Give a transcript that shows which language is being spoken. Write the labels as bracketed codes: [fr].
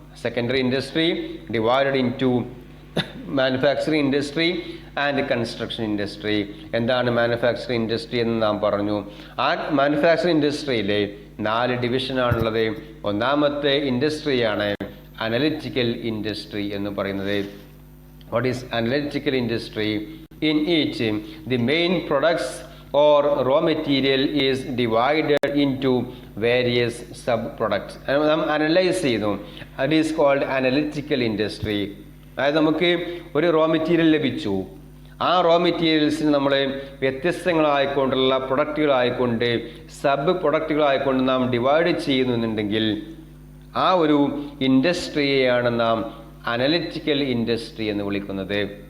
[en] Secondary industry divided in two manufacturing industry and construction industry. [ml] എന്താണ് manufacturing industry എന്ന് നാം പറഞ്ഞു. ആ മാനുഫാക്ചറിങ് ഇൻഡസ്ട്രിയിലെ 4 ഡിവിഷനാണുള്ളത്. ഒന്നാമത്തെ ഇൻഡസ്ട്രിയാണ് അനലിറ്റിക്കൽ ഇൻഡസ്ട്രി എന്ന് പറയുന്നത്. [en] What is analytical industry? In each the main products or raw material is divided into various sub products. [ml] നാം analyse ചെയ്യുന്നു. അത് [en] Is called analytical industry. [ml] അതായത് നമുക്ക് ഒരു റോ മെറ്റീരിയൽ ലഭിച്ചു. ആ റോ മെറ്റീരിയൽസിന് നമ്മൾ വ്യത്യസ്തങ്ങളായിക്കൊണ്ടുള്ള പ്രൊഡക്റ്റുകളായിക്കൊണ്ട് സബ് പ്രൊഡക്റ്റുകളായിക്കൊണ്ട് നാം ഡിവൈഡ് ചെയ്യുന്നുണ്ടെങ്കിൽ ആ ഒരു ഇൻഡസ്ട്രിയെയാണ് നാം അനലിറ്റിക്കൽ ഇൻഡസ്ട്രി എന്ന് വിളിക്കുന്നത്.